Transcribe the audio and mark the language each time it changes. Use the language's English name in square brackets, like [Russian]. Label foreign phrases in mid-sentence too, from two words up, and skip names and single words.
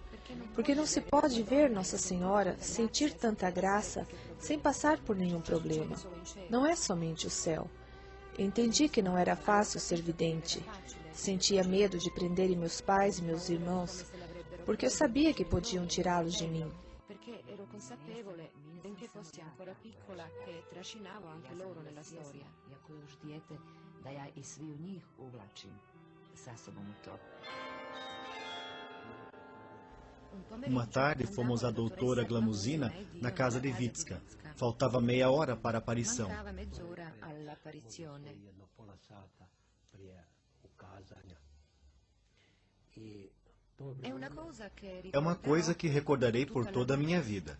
[Portuguese] Porque não se pode ver Nossa Senhora, sentir tanta graça, sem passar por nenhum problema. Não é somente o céu. Entendi que não era fácil ser vidente. Sentia medo de prenderem meus pais e meus irmãos, porque eu sabia que podiam tirá-los de mim. [Italian] Benché fossi ancora piccola, che trascinavo anche loro nella storia. [Croatian] Jako još dijete, da ja i svi u njih uvlačim sa sobom u to. [Portuguese] Uma tarde fomos à doutora Glamuzina na casa de Vitska. Faltava meia hora para a aparição. É uma coisa que recordarei por toda a minha vida.